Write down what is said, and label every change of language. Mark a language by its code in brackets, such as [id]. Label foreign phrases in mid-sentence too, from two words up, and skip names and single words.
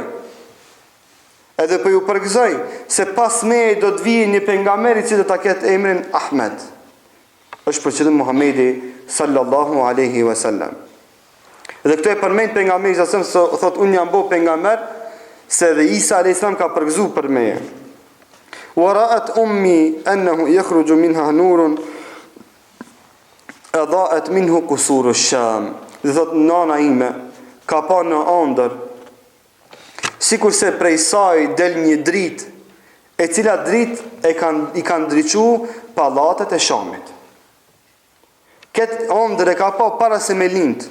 [sq] Edhe po ju përgëzoj se pas meje do të vijë një pejgamber i cili do ta ketë emrin Ahmed. Është për qëllim Muhamedi [ar] صلى الله عليه وسلم. [sq] Dhe këto e përmend pejgamberi sa thot unë jam bo pejgamber se dhe Isa [ar] عليه السلام [sq] ka përgëzuar për meje. [ar] ورأت أمي أنه يخرج منها نور أضاءت منه قصور الشام. [sq] Dhe thot nana ime ka pa në ëndër sikur se prej saj del një dritë, e cila dritë i kanë ndriçu pallatet e Shamit. Këtë ëndër e ka pa para se me lind.